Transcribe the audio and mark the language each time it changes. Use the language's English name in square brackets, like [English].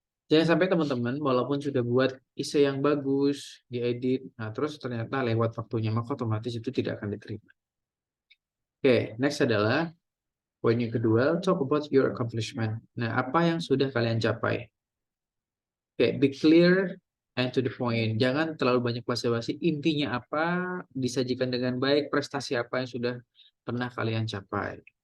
[Indonesian] Jangan sampai teman-teman walaupun sudah buat essay yang bagus, diedit, nah terus ternyata lewat waktunya, maka otomatis itu tidak akan diterima. Next adalah poin yang kedua, [English] talk about your accomplishment. [Indonesian] Nah, apa yang sudah kalian capai? [English] Be clear and to the point. [Indonesian] Jangan terlalu banyak basa-basi. Intinya apa, disajikan dengan baik, prestasi apa yang sudah pernah kalian capai.